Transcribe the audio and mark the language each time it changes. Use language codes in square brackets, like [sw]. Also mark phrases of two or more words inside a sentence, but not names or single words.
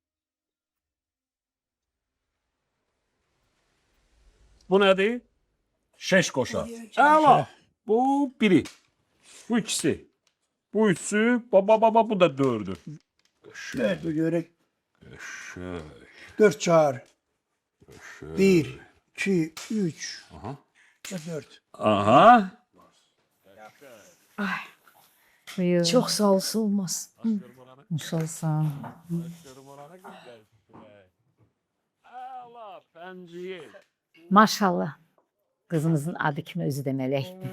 [az] Bu nədir? 5 qoşa. Əla. Bu biri. Bu ikisi. Bu üçü. Baba bu da 4'ü. [tr] Dört bir görek. Dört çağır. [az] Bir, iki, üç. Aha. [tr] Ve dört. [az] Aha. Çox sağ olsun olmaz. Sağ olsun. Əla, pənciyə. Maşallah. Qızımızın adı kimi özü də mələk.